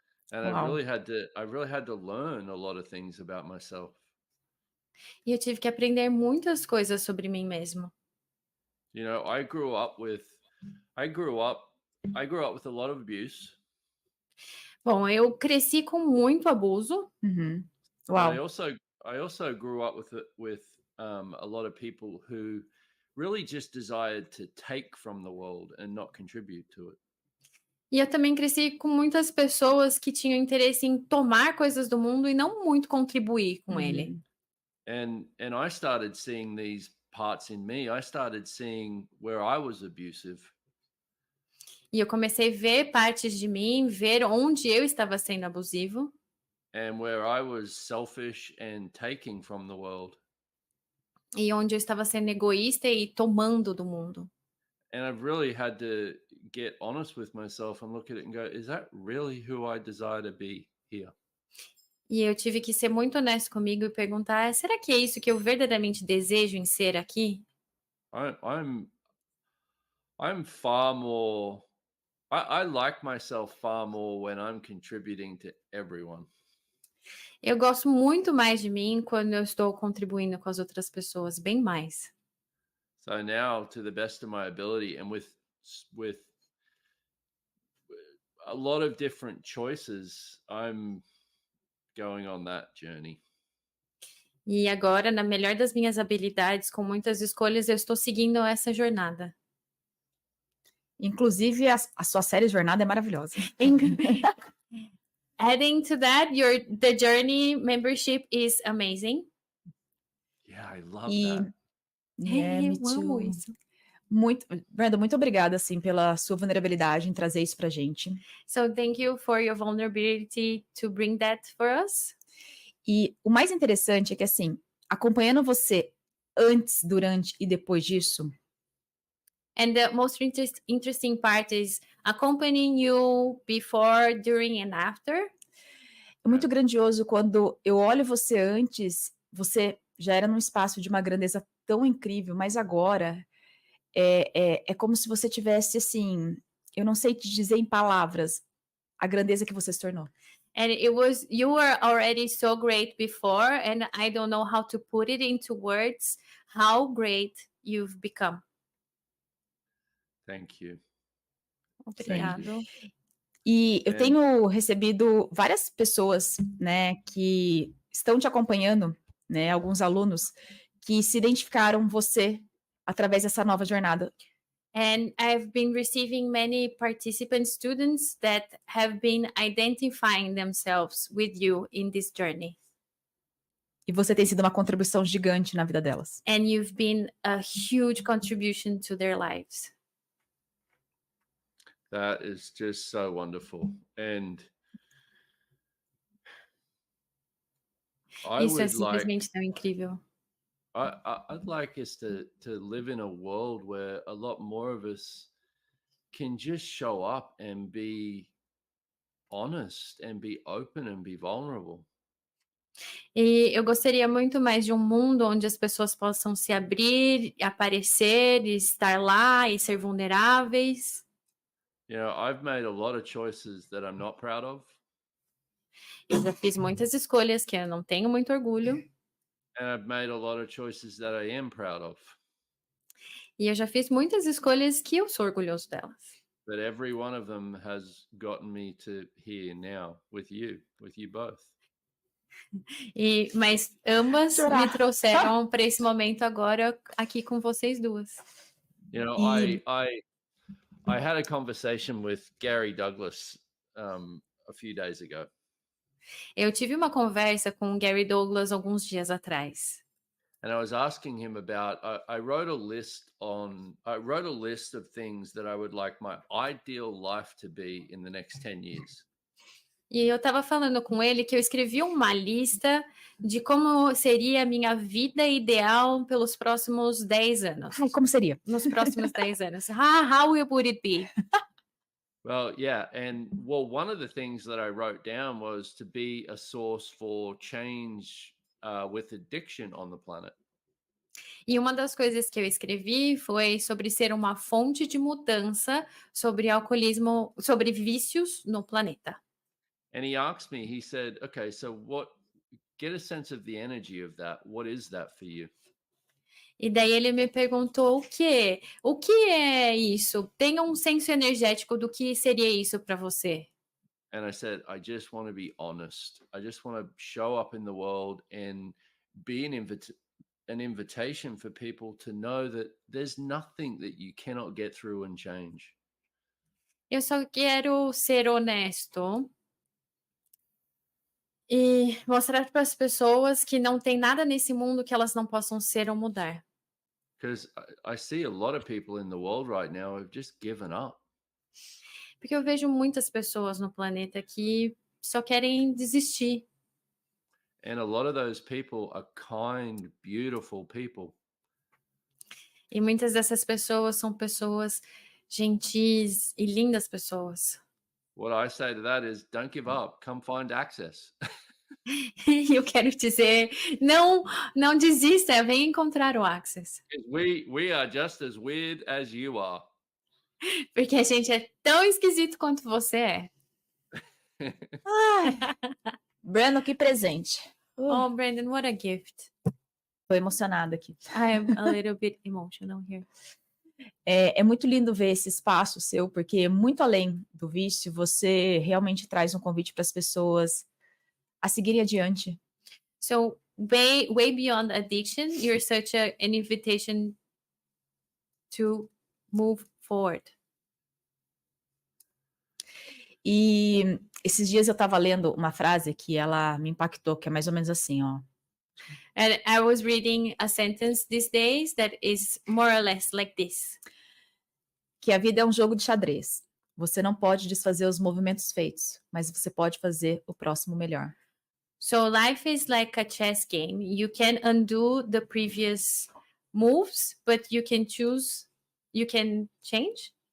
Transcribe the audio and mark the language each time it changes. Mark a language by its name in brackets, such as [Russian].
[English] And Wow. I really had to learn a lot of things about myself. [Portuguese] E eu tive que aprender muitas coisas sobre mim mesmo. [English] You know, I grew up with a lot of abuse. [Portuguese] Bom, eu cresci com muito abuso. Uhum. [English] But [Portuguese] Uau. [English] I also grew up with a lot of people who really just desired to take from the world and not contribute to it. [Portuguese] E eu também cresci com muitas pessoas que tinham interesse em tomar coisas do mundo e não muito contribuir com ele. [English] And I started seeing these parts in me. I started seeing where I was abusive. [Portuguese] E eu comecei a ver partes de mim, ver onde eu estava sendo abusivo. [English] And where I was selfish and taking from the world. [Portuguese] E onde eu estava sendo egoísta e tomando do mundo. [English] And I've really had to get honest with myself and look at it and go, is that really who I desire to be here? [Portuguese] E eu tive que ser muito honesto comigo e perguntar, será que é isso que eu verdadeiramente desejo em ser aqui? [English] I'm far more, I like myself far more when I'm contributing to everyone. [Portuguese] Eu gosto muito mais de mim quando eu estou contribuindo com as outras pessoas, bem mais. [English] So now, to the best of my ability and with a lot of different choices, I'm going on that journey. [Portuguese] E agora, na melhor das minhas habilidades, com muitas escolhas, eu estou seguindo essa jornada. Inclusive, a sua série Jornada é maravilhosa. [English] Adding to that, the Journey membership is amazing. Yeah, I love that. Me [Portuguese] Eu amo [English] too. [Portuguese] isso. Brenda, muito obrigada, assim, pela sua vulnerabilidade em trazer isso pra gente. [English] So thank you for your vulnerability to bring that for us. [Portuguese] E o mais interessante é que, assim, acompanhando você antes, durante e depois disso, [English] And the most interesting part is accompanying you before, during, and after. [Portuguese] é muito grandioso quando eu olho você antes, você já era num espaço de uma grandeza tão incrível, mas agora é como se você tivesse, assim, eu não sei te dizer em palavras a grandeza que você se tornou. [English] And you were already so great before, and I don't know how to put it into words how great you've become. Thank you. [Portuguese] Obrigado. E eu É. tenho recebido várias pessoas, né, que estão te acompanhando, né, alguns alunos que se identificaram você através dessa nova jornada. [English] And I've been receiving many participant students that have been identifying themselves with you in this journey. [Portuguese] E você tem sido uma contribuição gigante na vida delas. [English] And you've been a huge contribution to their lives. That is just so wonderful. And I [Portuguese] Isso é [English] would like [Portuguese] simplesmente tão incrível. [English] I'd like us to live in a world where a lot more of us can just show up and be honest and be open and be vulnerable. [Portuguese] E eu gostaria muito mais de um mundo onde as pessoas possam se abrir, aparecer, e estar lá e ser vulneráveis. [English] You know, I've made a lot of choices that I'm not proud of, [Portuguese] Eu já fiz muitas escolhas que eu não tenho muito orgulho. [English] and I've made a lot of choices that I am proud of. [Portuguese] E eu já fiz muitas escolhas que eu sou orgulhoso delas. [English] But every one of them has gotten me to here now with you both. [Portuguese] Mas ambas Chorar. me trouxeram para esse momento agora aqui com vocês duas. [English] You know, [Portuguese] E- [English] I had a conversation with Gary Douglas a few days ago, [Portuguese] Eu tive uma conversa com o Gary Douglas alguns dias atrás. [English] and I was asking him about. I wrote a list of things that I would like my ideal life to be in the next 10 years. [Portuguese] E eu estava falando com ele que eu escrevi uma lista de como seria a minha vida ideal pelos próximos 10 anos. Ai, como seria? Nos próximos 10 anos. [English] How would it be? Well, yeah, and one of the things that I wrote down was to be a source for change with addiction on the planet. [Portuguese] E uma das coisas que eu escrevi foi sobre ser uma fonte de mudança sobre alcoolismo, sobre vícios no planeta. [English] And he asked me, he said, okay, so get a sense of the energy of that. What is that for you? [Portuguese] E daí ele me perguntou o quê? O que é isso? Tenha um senso energético do que seria isso para você. [English] And I said, I just want to be honest. I just want to show up in the world and be an invitation for people to know that there's nothing that you cannot get through and change. [Portuguese] Eu só quero ser honesto e mostrar para as pessoas que não tem nada nesse mundo que elas não possam ser ou mudar. [English] Because I see a lot of people in the world right now who've just given up. [Portuguese] Porque eu vejo muitas pessoas no planeta que só querem desistir. [English] And a lot of those people are kind, beautiful people. [Portuguese] E muitas dessas pessoas são pessoas gentis e lindas pessoas. [English] What I say to that is, don't give up. Come find access. [Portuguese] E eu quero dizer, não desista, vem encontrar o Access. [English] We are just as weird as you are. [Portuguese] Porque a gente é tão esquisito quanto você é. Ai, Brendon, que presente. [English] Oh, Brendon, what a gift. [Portuguese] Tô emocionada aqui. [English] I'm a little bit emotional here. [Portuguese] É muito lindo ver esse espaço seu, porque muito além do vício, você realmente traz um convite para as pessoas a seguirem adiante. [English] So way beyond addiction, you're such an invitation to move forward. [Portuguese] E esses dias eu estava lendo uma frase que ela me impactou, que é mais ou menos assim, ó. [English] And I was reading a sentence these days that is more or less like this. [Portuguese] Que a vida é um jogo de xadrez. Você não pode desfazer os movimentos feitos, mas você pode fazer o próximo melhor. [English] So life is like a chess game. You can undo the previous moves, but you can choose, you can change,